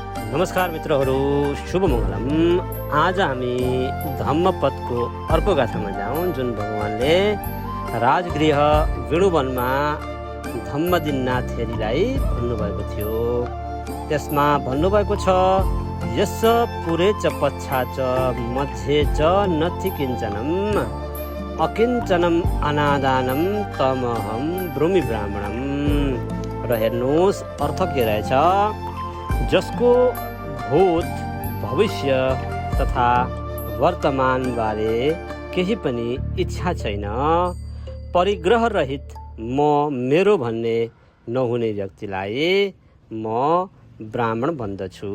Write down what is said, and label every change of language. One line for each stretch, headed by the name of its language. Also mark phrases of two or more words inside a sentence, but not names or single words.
Nepali: नमस्कार मित्रहरू, शुभ मङ्गलम। आज हामी धम्मपदको अर्को गाथामा जाउँ, जुन भगवानले राजगृह वेणुवनमा धम्मदिननाथेरीलाई भन्नुभएको थियो। त्यसमा भन्नुभएको छ,
Pali: यस पुरे च पच्छा च मध्ये च नथि किञ्चनम अकिञ्चनम अनादानम तमहम ब्रूमि ब्राह्मणम।
Nepali: र हेर्नुहोस्, अर्थ के रहेछ, जसको भूत भविष्य तथा वर्तमान बारे केही पनि इच्छा छैन, परिग्रह रहित मेरो भन्ने नहुने व्यक्तिलाई म ब्राह्मण भन्दछु।